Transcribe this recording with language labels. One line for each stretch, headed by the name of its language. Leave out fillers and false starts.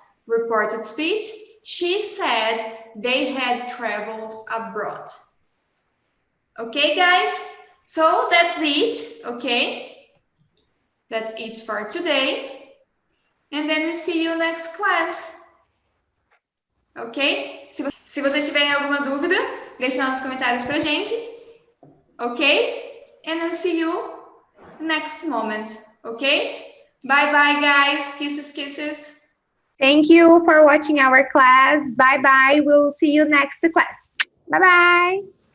English: Reported speech, she said they had traveled abroad. Okay, guys? So that's it, okay? That's it for today. And then we see you next class. Ok?
Portuguese: Se vocês tiverem alguma dúvida, deixe nos comentários pra gente.
English: Ok? And I'll see you next moment. Okay? Bye bye, guys. Kisses, kisses. Thank you for watching our class. Bye bye. We'll see you next class. Bye bye.